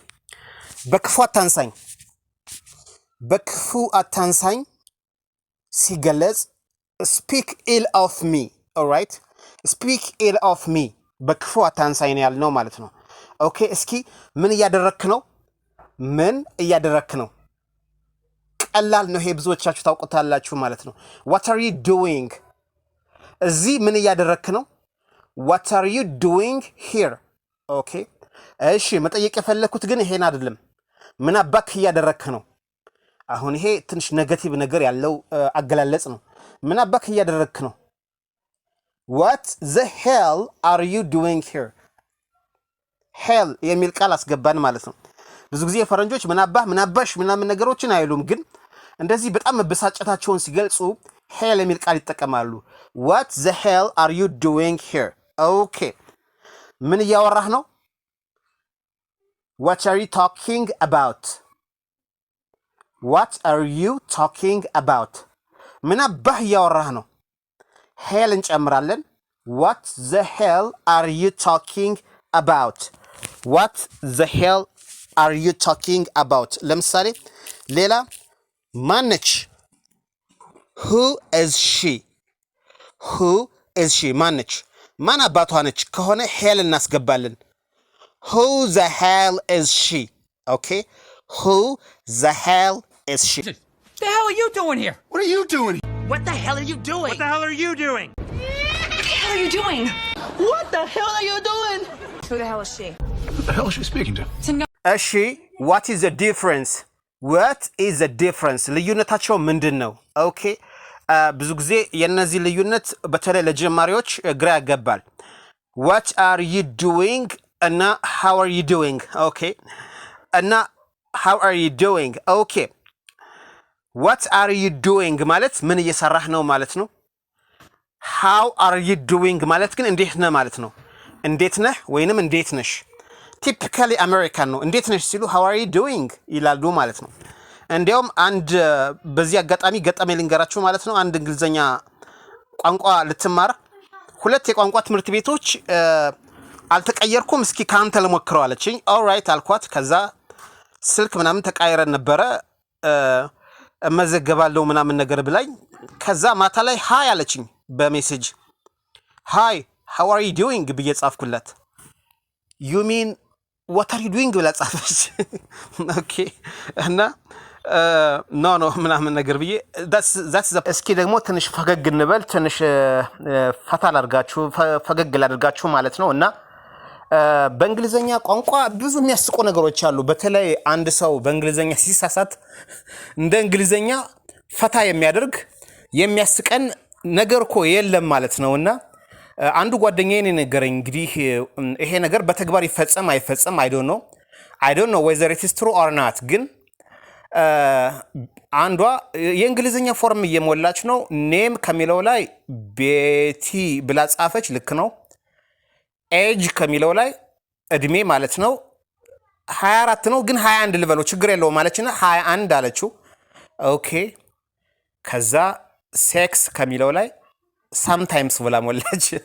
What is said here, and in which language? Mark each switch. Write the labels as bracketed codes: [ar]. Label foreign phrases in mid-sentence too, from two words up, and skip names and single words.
[am] በክፉ አታንሳኝ፣ በክፉ አታንሳኝ ሲገለጽ [en] speak ill of me። alright speak ill of me [am] በክፉ አታንሳኝ ነው ያልነው ማለት ነው። ኦኬ እስኪ ምን እያደረክ ነው? ምን እያደረክ ነው? ቀላል ነው ይሄ፣ ብዙዎቻችሁ ታውቁታላችሁ ማለት ነው። [en] what are you doing? [am] እዚህ ምን እያደረክ ነው? [en] what are you doing here? [am] ኦኬ እሺ መጠየቅ የፈለኩት ግን ይሄን አይደለም። ምን አባክ እያደረክ ነው? አሁን ይሄ ትንሽ ኔጌቲቭ ነገር ያለው አገላለጽ ነው። ምን አባክ እያደረክ ነው? [en] what the hell are you doing here? [am] hell የሚል ቃል አስገባን ማለት ነው። ብዙ ጊዜ ፈረንጆች ምን አባሽ ምናምን ነገሮችን አይሉም፣ ግን እንደዚህ በጣም መበሳጨታቸውን ሲገልጹ hell የሚል ቃል ይጠቀማሉ። [en] what the hell are you doing here? [am] ኦኬ ምን እያወራህ ነው? [en] what are you talking about? what are you talking about? [am] ምን አባህ እያወራህ ነው? hell እንጨምራለን። [en] what the hell are you talking about? what the hell are you talking about? [am] ለምሳሌ ሌላ ማነች? [en] who is she? who is she? [am] ማነች? ማን አባቷ ነች ከሆነ hell እናስገባለን። [en] who the hell is she? okay, who the hell is she? What the hell are you doing here? What are you doing? What the hell are you doing? What the hell are you doing? What the hell are you doing? What the hell are you doing? Who the hell is she? Who the hell is she speaking to? [am] እሺ [en] what is the difference? what is the difference? [am] ልዩነታቸው ምንድነው? ኦኬ ብዙ ጊዜ የነዚህ ልዩነት በተለይ ለጀማሪዎች ግራ ያጋባል። [en] what are you doing [am] እና [en] how are you doing? [am] ኦኬ እና [en] how are you doing? [am] ኦኬ [en] what are you doing [am] ማለት ምን እየሰራህ ነው ማለት ነው። [en] how are you doing [am] ማለት ግን እንዴት ነህ ማለት ነው። እንዴት ነህ ወይንም እንዴት ነሽ። [en] typically American [am] ነው። እንዴት ነሽ ሲሉ [en] how are you doing [am] ይላሉ ማለት ነው። እንዲያውም አንድ በዚህ አጋጣሚ ገጠመ ልንገራችሁ ማለት ነው። አንድ እንግሊዘኛ ቋንቋ ልትማር ሁለት የቋንቋ ትምህርት ቤቶች አልተቀየርኩም እስኪ ካንተ ለሞክረው አለችኝ። ኦልራይት አልኳት። ከዛ ስልክ ምናምን ተቃይረን ነበረ መዘገባለው ምናምን ነገር ብላኝ ከዛ ማታ ላይ ሃይ አለችኝ በሜሴጅ ሃይ [en] how are you doing [am] ብዬ ጻፍኩላት። [en] you mean what are you doing [am] ብላ ጻፈች። ኦኬ እና ኖ ምናምን ነገር ብዬ [en] that's the [am] እስኪ ደግሞ ትንሽ ፈገግ እንበል ትንሽ ፈታ ላድርጋችሁ ፈገግ ላድርጋችሁ ማለት ነው። እና በእንግሊዘኛ ቋንቋ ብዙ የሚያስቁ ነገሮች አሉ። በተለይ አንድ ሰው በእንግሊዘኛ ሲሳሳት እንደ እንግሊዘኛ ፈታ የሚያደርግ የሚያስቀን ነገር እኮ የለም ማለት ነውና አንዱ ጓደኛዬ ነገረኝ። እንግዲህ ይሄ ነገር በተግባር ይፈጸም አይፈጸም [en] I don't know whether it is true or not [am] ግን አንዷ የእንግሊዘኛ ፎርም እየሞላች ነው። ኔም ከሚለው ላይ ቤቲ ብላ ጻፈች። ልክ ነው። ኤጅ ከሚለው ላይ እድሜ ማለት ነው 24 ነው ግን 21 ልበለው ችግር የለውም ማለችና 21 አለችው። ኦኬ ከዛ ሴክስ ከሚለው ላይ sometimes ብላ ሞላች